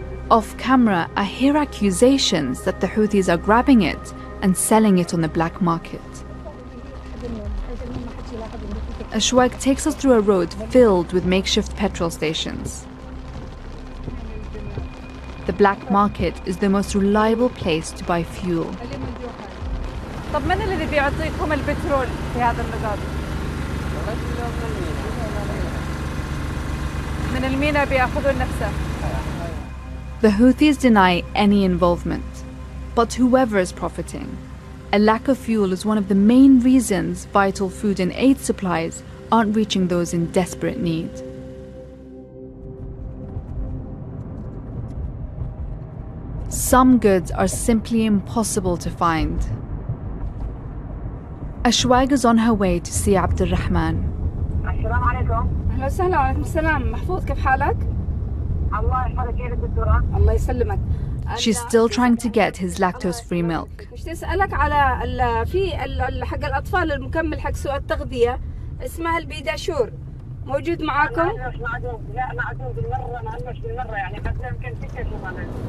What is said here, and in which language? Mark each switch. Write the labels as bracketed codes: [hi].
[en] Off camera, I hear accusations that the Houthis are grabbing it and selling it on the black market. Ashwaq takes us through a road filled with makeshift petrol stations. The black market is the most reliable place to buy fuel. [ar] طب من اللي بيعطيكم البترول في هذا المزاد؟ من المينا بياخذون نفسه. [en] The Houthis deny any involvement, but whoever is profiting. A lack of fuel is one of the main reasons vital food and aid supplies aren't reaching those in desperate need. Some goods are simply impossible to find. Ashwaq is on her way to see Abdul Rahman. [ar] السلام عليكم. أهلا وسهلا. وعليكم السلام. محفوظ كيف حالك؟ الله يحفظك. كيفك دكتورة؟ الله يسلمك. [en] She's still trying to get his lactose-free milk. [ar] مش تسألك على في حق الأطفال المكمل حق سوء التغذية اسمها البيداشور موجود معاكم؟ لا معدوم بالمرة مهمش بالمرة يعني حتى يمكن تكتشف معنا.